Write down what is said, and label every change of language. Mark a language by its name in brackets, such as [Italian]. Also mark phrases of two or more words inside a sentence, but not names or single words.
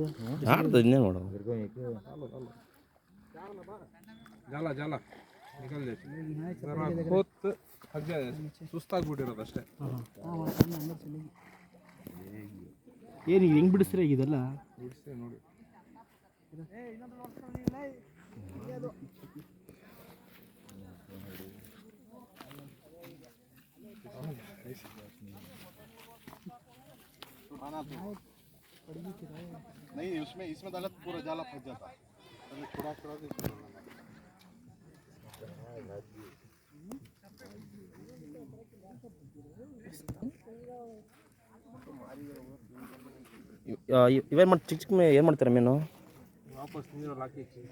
[Kannada] ಆಡ್ತದೆ ಇನ್ನೇನು ನೋಡು. ಜಾಲ ಜಾಲ ಹೊತ್ತು ಸುಸ್ತಾಗ್ಬಿಟ್ಟಿರೋದು ಅಷ್ಟೇ. ಏನು ಹೆಂಗೆ ಬಿಡಿಸ್ತೀರ ಈಗ ಇದೆಲ್ಲ? ಬಿಡಿಸಿ ನೋಡಿ. [Hindi] नहीं इसमें डाला पूरा जाला फंस जाता है, थोड़ा थोड़ा [Kannada] ಇವೇನು ಮಾಡಿ ಚಿಕ್ಕ ಚಿಕ್ಕ ಏನು ಮಾಡ್ತಾರೆ ಮೀನು? ವಾಪಸ್ ನೀರಲ್ಲಿ ಹಾಕಿ